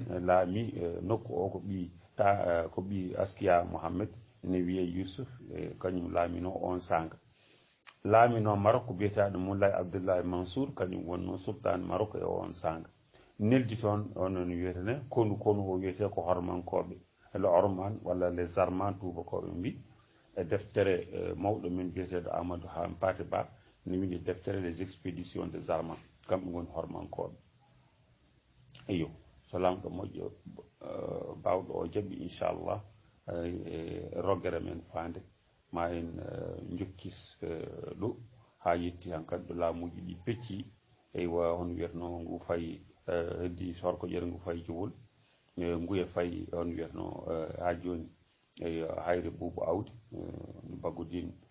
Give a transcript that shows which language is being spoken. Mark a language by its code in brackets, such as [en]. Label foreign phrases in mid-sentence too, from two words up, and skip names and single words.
[ff] laami nokku o ko ɓi Askia Mohammed ne wiye Youssouf kañum laamino on sanga laamino Marok ko biyeteɗo Moulay Abdoulaye Mansour kañum wonno sultan Marok e on sanga neldi toon onon wiyetene konu o wiyete ko hormankoɓe le Orman walla les Arman tubakoɓe mbi e deftere mawɗo men biyeteɗo Amadou Hampate Ba ne windi deftere les expéditions des Arman kamɓe goni hormankoɓe eyyo so lamɗo moƴƴo bawɗo o jaaɓi inchallah roggere men fande ma en jokkis ɗo ha yetti hankkadi ɗo laamuji ɗi pecci eywa on wiyatno ngu fayi heddi horko ƴere ngu fayi Jowol nguye fayi on wiyatno ha joni eyo hayre Boubou Awdi Baggodine